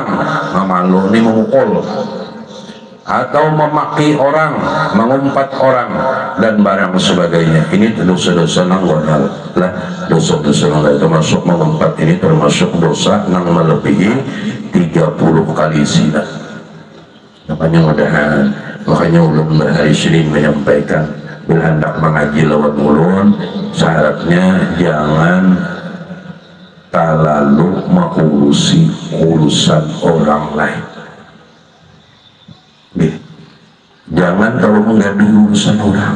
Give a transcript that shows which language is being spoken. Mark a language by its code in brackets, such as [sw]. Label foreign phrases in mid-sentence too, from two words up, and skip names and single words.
[id] Memalu ini memukul, atau memaki orang, mengumpat orang, dan barang sebagainya. Ini dosa-dosa yang gonal lah, dosa-dosa yang termasuk mengumpat ini termasuk dosa yang melebihi 30 kali zina. Makanya ulun hari Senin menyampaikan bila hendak mengaji lewat mulun, syaratnya jangan terlalu mengurusi urusan orang lain. Jangan terlalu menggaduhi urusan orang.